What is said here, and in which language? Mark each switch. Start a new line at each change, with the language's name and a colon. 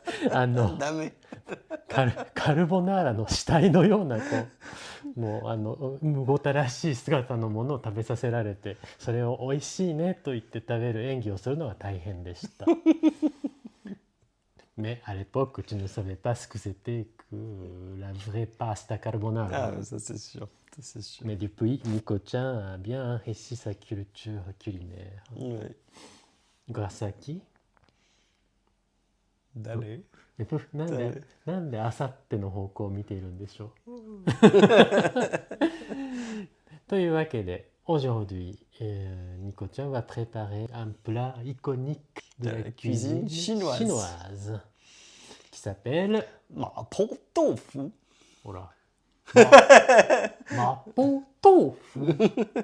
Japanese: ダメ。カルボナーラの死体のようなもうむごたらしい姿のものを食べさせられて、それを美味しいねと言って食べる演技をするのが大変でした。
French: Mais à l'époque, tu ne savais pas ce que c'était que la vraie pasta carbonara. Ah, ça c'est sûr. Ça c'est sûr. Mais depuis, Nico-chan a bien enrichi sa culture culinaire. Ouais. Grâce à qui?
Japanese: 誰？なんであさっての方向を見ているんでしょう。というわけで、
French: aujourd'hui, Nico-chan va préparer un plat iconique de la cuisine chinoise qui s'appelle Mapo tofu. voilà, Mapo tofu.